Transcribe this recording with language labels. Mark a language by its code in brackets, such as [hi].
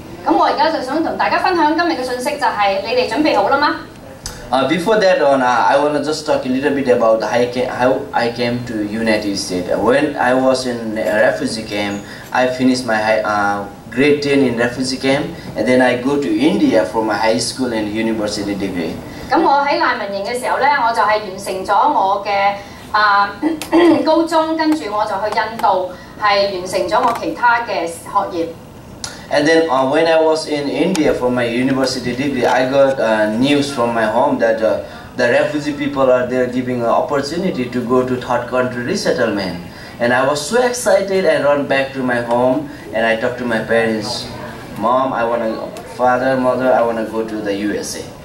[yue] 咁我而家就想同大家分享今日嘅信息，就係你哋準備好啦嗎？ [en] Before that I want to just talk a little bit about how I came to United States. When I was in a refugee camp, I finished my grade 10 in refugee camp, and then I go to India for my high school and university degree. [yue] 咁我喺難民營嘅時候咧，我就係完成咗我嘅高中，跟住我就去印度，係完成咗我其他嘅學業。 [en] And then when I was in India for my university degree, I got news from my home that the refugee people are there giving an opportunity to go to third country resettlement. And I was so excited. I ran back to my home and I talked to my parents, Mom, Father, Mother, I want to go to the USA.